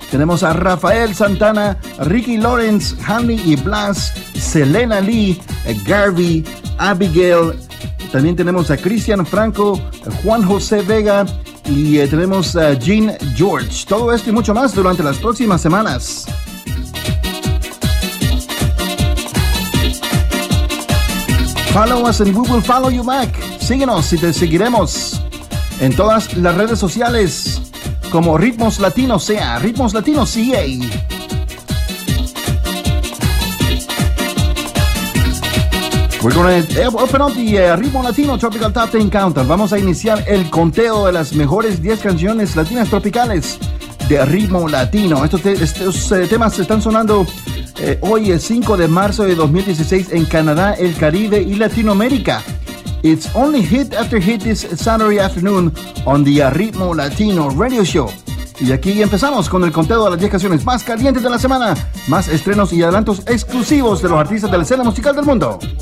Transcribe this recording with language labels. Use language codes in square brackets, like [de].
[es] Tenemos a Rafael Santana, Ricky Lawrence, Hanley y Blas, Selena Lee, Garvey, Abigail. También tenemos a Cristian Franco, Juan José Vega y tenemos a Gene George. Todo esto y mucho más durante las próximas semanas. [en] Follow us and we will follow you back. [es] Síguenos y te seguiremos en todas las redes sociales como Ritmos Latinos, sea Ritmos Latinos CA. [en] We're going to open up the Ritmo Latino Tropical Top 10 Countdown. [es] Vamos a iniciar el conteo de las mejores 10 canciones latinas tropicales de Ritmo Latino. Estos temas están sonando hoy, el 5 de marzo de 2016, en Canadá, el Caribe y Latinoamérica. [en] It's only hit after hit this Saturday afternoon on the Ritmo Latino Radio Show. [es] Y aquí empezamos con el conteo de las 10 canciones más calientes de la semana, más estrenos y adelantos exclusivos de los artistas de la escena musical del mundo.